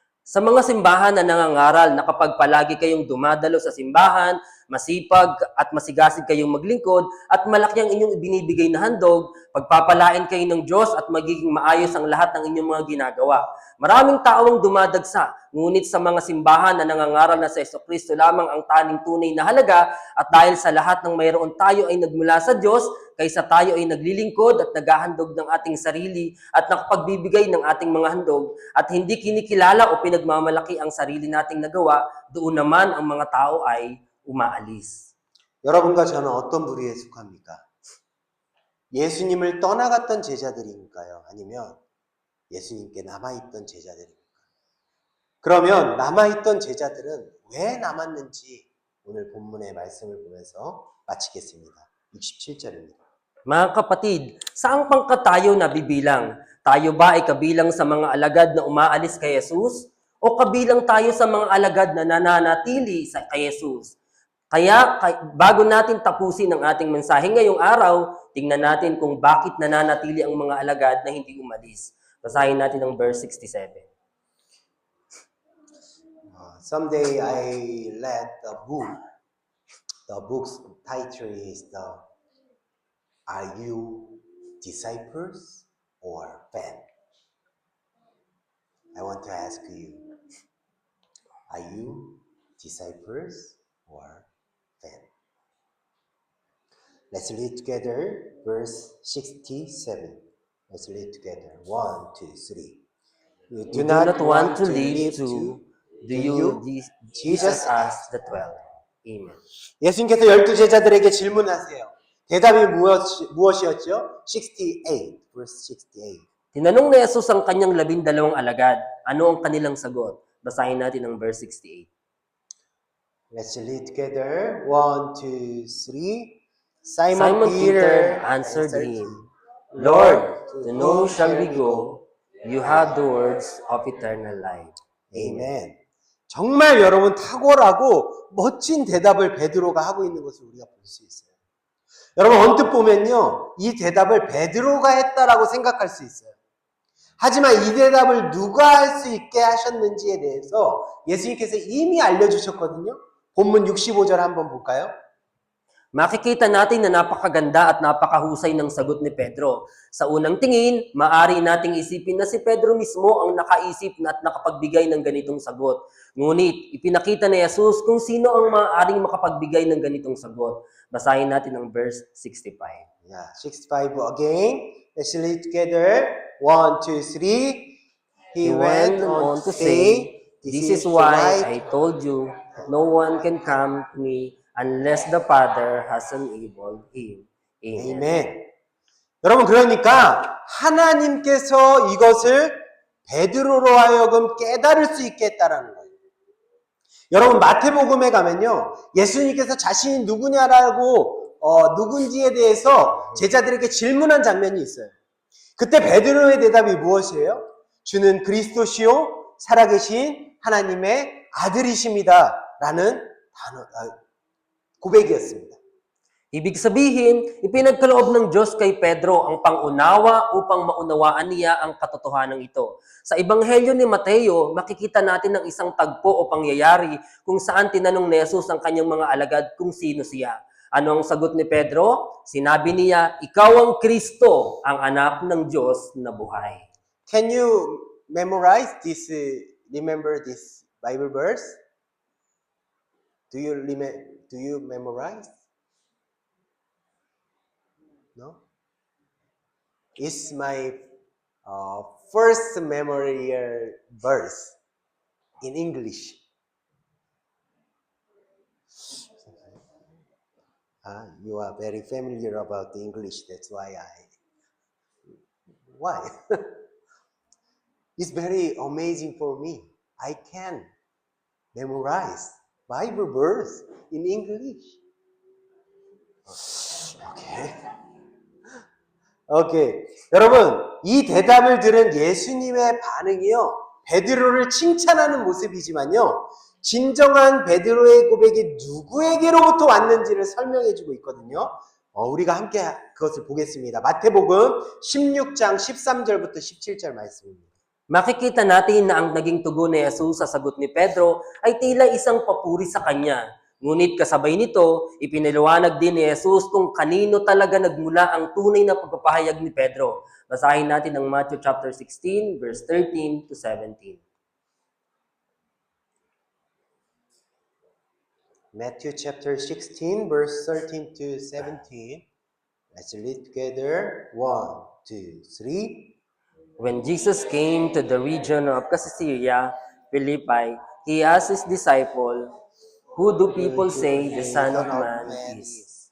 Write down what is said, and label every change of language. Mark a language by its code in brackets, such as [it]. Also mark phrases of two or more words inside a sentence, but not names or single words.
[tl] Sa mga simbahan na nangangaral na kapag palagi kayong dumadalo sa simbahan, masipag at masigasig kayong maglingkod at malaki ang inyong ibinibigay na handog, pagpapalain kayo ng Diyos at magiging maayos ang lahat ng inyong mga ginagawa. Maraming tao ang dumadagsa, ngunit sa mga simbahan na nangangaral na sa Jesucristo lamang ang taning tunay na halaga at dahil sa lahat ng mayroon tayo ay nagmula sa Diyos, kaysa tayo ay naglilingkod at naghahandog ng ating sarili at nakapagbibigay ng ating mga handog at hindi kinikilala o pinagmamalaki ang sarili nating nagawa, doon naman ang mga tao ay umaalis. [ko] 여러분과 저는 어떤 부류에 속합니까? 예수님을 떠나갔던 제자들인가요? 아니면 예수님께 남아있던 제자들입니까? 그러면 남아있던 제자들은 왜 남았는지 오늘 본문의 말씀을 보면서 마치겠습니다. 67절입니다. [tl] Mga kapatid, saang pangkat tayo nabibilang? Tayo ba ay kabilang sa mga alagad na umaalis kay Jesus? O kabilang tayo sa mga alagad na nananatili kay Jesus? Kaya bago natin tapusin ang ating mensahe ngayong araw, tingnan natin kung bakit nananatili ang mga alagad na hindi umalis. Basahin natin ang verse 67. [en] Someday I read the book. The book's title is Are You Disciples or Fan? I want to ask you, are you disciples or fan? Let's read together verse 67. Let's read together. 1, 2, 3. You Do not want to leave to do you Jesus as the 12. Amen. [ko] 예수님께서 12제자들에게 질문하세요. 대답이 무엇이었죠? 68, [en] verse 68. [tl] Tinanong ni Jesus ang kanyang 12 alagad. Ano ang kanilang sagot? Basahin natin ang verse 68. [en] Let's read together. 1, 2, 3. Simon Peter answered him, Lord, to know shall we go? You have the words of eternal life. Amen. [ko] 정말 여러분 탁월하고 멋진 대답을 베드로가 하고 있는 것을 우리가 볼 수 있어요. 여러분 언뜻 보면요, 이 대답을 베드로가 했다라고 생각할 수 있어요. 하지만 이 대답을 누가 할 수 있게 하셨는지에 대해서 예수님께서 이미 알려주셨거든요. 본문 65절 한번 볼까요? [tl] Makikita natin na napakaganda at napakahusay ng sagot ni Pedro. Sa unang tingin, maaari nating isipin na si Pedro mismo ang nakaisip at nakapagbigay ng ganitong sagot. Ngunit, ipinakita ni Jesus kung sino ang maaaring makapagbigay ng ganitong sagot. Basahin natin ang verse 65. [en] Yeah, 65 again. Let's read together. 1, 2, 3. He went on to say, This is why I told you, no one can come to me unless the Father has enabled him. Amen. Amen. [ko] 여러분 그러니까 하나님께서 이것을 베드로로 하여금 깨달을 수 있게 했다라는 거예요. 여러분 마태복음에 가면요, 예수님께서 자신이 누구냐라고 누군지에 대해서 제자들에게 질문한 장면이 있어요. 그때 베드로의 대답이 무엇이에요? 주는 그리스도시요 살아계신 하나님의 아들이십니다 라는 고백이었습니다. [tl] Ibig sabihin, ipinagkaloob ng Diyos kay Pedro ang pangunawa upang maunawaan niya ang katotohanan ito. Sa Ebanghelyo ni Mateo, makikita natin ang isang tagpo o pangyayari kung saan tinanong ni Jesus ang kanyang mga alagad kung sino siya. Ano ang sagot ni Pedro? Sinabi niya, ikaw ang Kristo, ang anak ng Diyos na buhay. [en] Can you memorize this, remember this Bible verse? Do you memorize? No? It's my first memorial verse in English. You are very familiar about the English. That's why Why? It's very amazing for me. I can memorize Bible verse in English. Okay. [ko] 여러분, 이 대답을 들은 예수님의 반응이요, 베드로를 칭찬하는 모습이지만요, 진정한 베드로의 고백이 누구에게로부터 왔는지를 설명해주고 있거든요. 우리가 함께 그것을 보겠습니다. 마태복음 16장 13절부터 17절 말씀입니다. [tl] Makikita natin na ang naging tugon ni Jesus sa sagot ni Pedro ay tila isang papuri sa kanya. Ngunit kasabay nito, ipinaliwanag din ni Jesus kung kanino talaga nagmula ang tunay na pagpapahayag ni Pedro. Basahin natin ang Matthew [en] chapter 16, verse 13 to 17. Matthew chapter 16, verse 13 to 17. Let's read together. 1, 2, 3. When Jesus came to the region of Caesarea Philippi, he asked his disciple, "Who do people say the Son of Man is?"